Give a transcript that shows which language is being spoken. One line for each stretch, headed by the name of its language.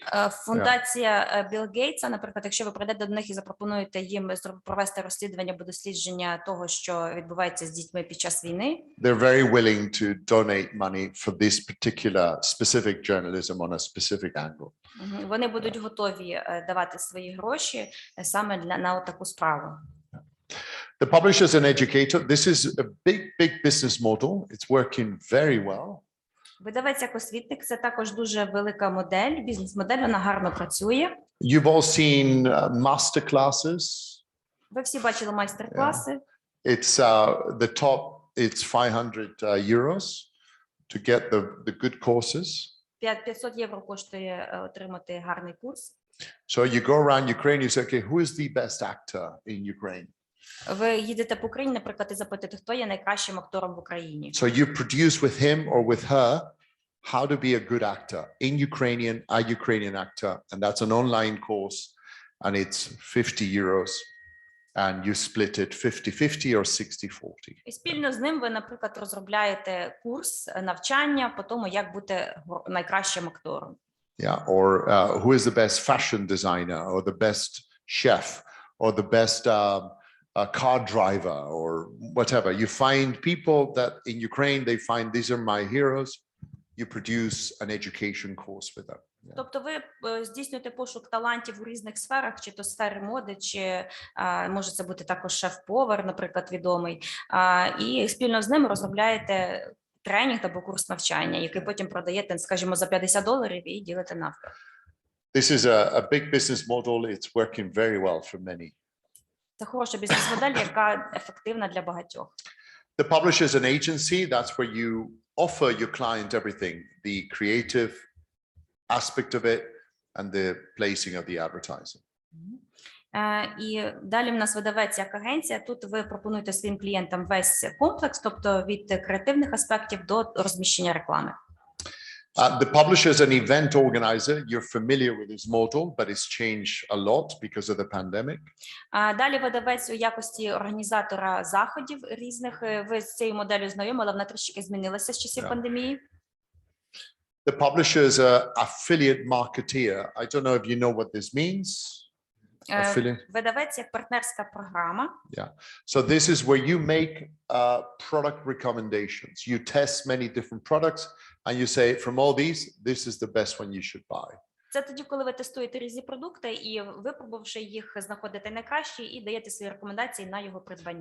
Ukrainian: Фундація Білл Гейтса, наприклад, якщо ви прийдете до них і запропонуєте їм провести розслідування або дослідження того, що відбувається з дітьми під час війни.
English: They're very willing to donate money for this particular specific journalism on a specific angle.
Ukrainian: Вони будуть готові давати свої гроші саме на таку справу.
English: The publisher is an educator. This is a big business model. It's working very well.
Ukrainian: Видавець як освітник – це також дуже велика модель, бізнес-модель, вона гарно працює.
English: You've all seen master classes.
Ukrainian: Ви всі бачили майстер-класи.
English: It's the top, it's 500 euros to get the good courses.
Ukrainian: 500 євро коштує отримати гарний курс.
English: So you go around Ukraine, you say, okay, who is the best actor in Ukraine?
Ukrainian: Ви їдете по Україні, наприклад, і запитуєте, хто є найкращим актором в Україні.
English: So you produce with him or with her how to be a good actor in Ukrainian, a Ukrainian actor, and that's an online course, and it's 50 euros, and you split it 50-50 or 60-40.
Ukrainian: І спільно з ним ви, наприклад, розробляєте курс навчання по тому, як бути найкращим актором.
English: Yeah, or who is the best fashion designer, or the best chef, or the best a car driver, or whatever. You find people that in Ukraine, they find these are my heroes. You produce an education course with them.
Ukrainian: Тобто ви здійснюєте пошук талантів у різних сферах, чи то сфери моди, чи може це бути також шеф-повар, наприклад, відомий, і спільно з ним розробляєте тренінг або курс навчання, який потім продаєте, скажімо, за $50 і ділите навпіл.
English: This is a big business model. It's working very well for many.
Ukrainian: Це хороша бізнес-модель, яка ефективна для багатьох.
English: The publisher is an agency. That's where you offer your client everything, the creative aspect of it and the placing of the advertising.
Ukrainian: І далі в нас видавець як агенція. Тут ви пропонуєте своїм клієнтам весь комплекс, тобто від креативних аспектів до розміщення реклами.
English: The publisher is an event organizer. You're familiar with this model, but it's changed a lot because of the pandemic.
Ukrainian: Далі видавець у якості організатора заходів різних. Ви з цією моделлю знайомі, але вона трішки змінилася з часів пандемії.
English: The publisher is an affiliate marketeer. I don't know if you know what this means.
Ukrainian: Видавець як партнерська програма.
English: Yeah. So this is where you make product recommendations. You test many different products and you say from all these, this is the best one you should buy.
Ukrainian: Це тоді, коли ви тестуєте різні продукти і, випробувавши їх, знаходите найкращі і даєте свої рекомендації на його придбання.